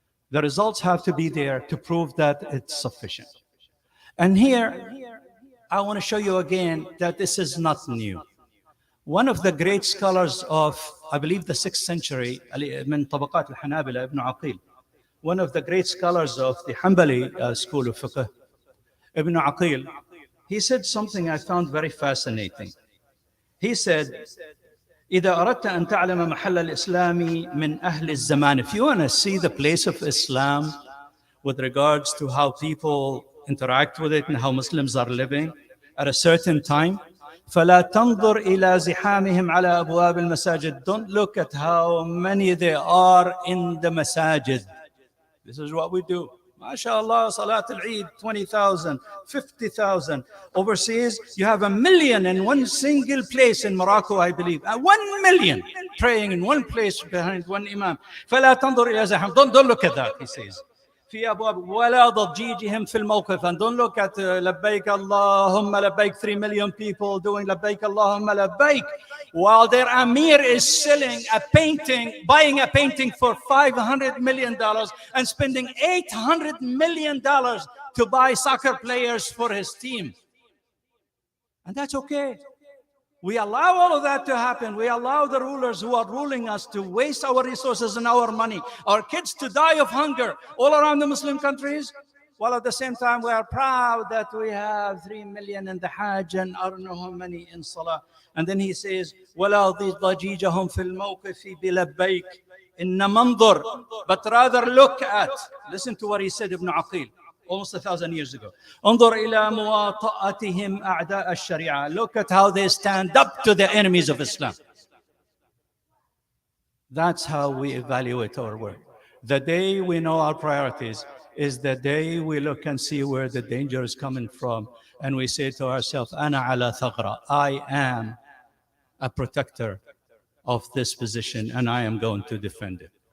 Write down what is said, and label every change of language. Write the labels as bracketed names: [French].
[English] The results have to be there to prove that it's sufficient. And here, I want to show you again that this is not new. One of the great scholars of, I believe, the 6th century, [Arabic] من طبقات الحنابلة, [English] Ibn Aqil, one of the great scholars of the Hanbali school of fiqh, Ibn Aqil, he said something I found very fascinating. [Arabic] He said, إذا أردت أن تعلم محل الإسلام من أهل الزمان. [English] If you want to see the place of Islam with regards to how people interact with it and how Muslims are living at a certain time, [Arabic] فلا تنظر إلى زحامهم على أبواب المساجد. [English] Don't look at how many there are in the masajid. This is what we do. MashaAllah, Salat al-Eid, 20,000, 50,000. Overseas, you have 1 million in one single place in Morocco, I believe. 1 million praying in one place behind one imam. [Arabic] فلا تنظر إلى زحام. [English] Don't look at that, he says. [Arabic] في أبواب ولا ضجيجهم في الموقف. [English] And don't look at [Arabic] لبيك اللهم لبيك, [English] 3 million people doing لبيك اللهم لبيك, while their Amir is selling a painting, buying a painting for $500 million and spending $800 million to buy soccer players for his team. And that's okay. We allow all of that to happen. We allow the rulers who are ruling us to waste our resources and our money, our kids to die of hunger all around the Muslim countries, while at the same time we are proud that we have 3 million in the Hajj and I don't know how many in Salah. And then he says, [Arabic] وَلَا ضَجِيجَهُمْ فِي الْمَوْقِفِ بِلَبَّيْكَ إِنَّ مَنْظُرْ. [English] But rather look at, listen to what he said, Ibn Aqil, almost 1,000 years ago. [Arabic] انظر إلى مواطأتهم أعداء الشريعة. [English] Look at how they stand up to the enemies of Islam. That's how we evaluate our work. The day we know our priorities is the day we look and see where the danger is coming from, and we say to ourselves, [Arabic] "Ana ala thaghra," [English] I am a protector of this position, and I am going to defend it.